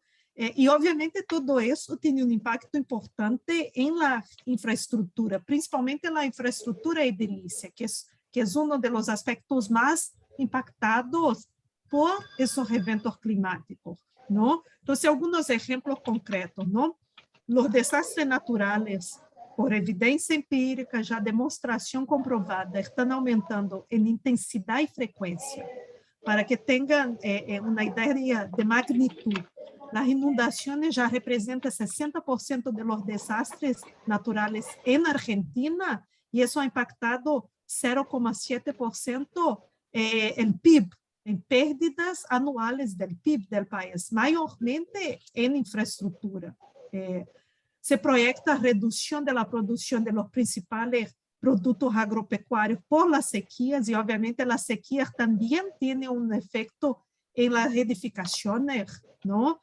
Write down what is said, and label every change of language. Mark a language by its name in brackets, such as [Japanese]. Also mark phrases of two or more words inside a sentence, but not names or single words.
[Spanish] Y obviamente todo eso tiene un impacto importante en la infraestructura, principalmente en la infraestructura edilicia, que es uno de los aspectos más impactados por esos eventos climáticos, ¿no? Entonces, algunos ejemplos concretos, ¿no? Los desastres naturales, [Portuguese] por evidência empírica, já demonstração comprovada, estão aumentando em intensidade e frequência. Para que tenham uma ideia de magnitude, as inundações já representam 60% [Spanish] de los desastres naturales en Argentina [Portuguese] e isso [Spanish] ha impactado 0,7% el PIB, [Portuguese] em [Spanish] pérdidas anuales del PIB del país, [Portuguese] maiormente em infraestrutura. [Spanish] se proyecta reducción de la producción de los principales productos agropecuarios por las sequías y obviamente las sequías también tienen un efecto en las edificaciones, ¿no?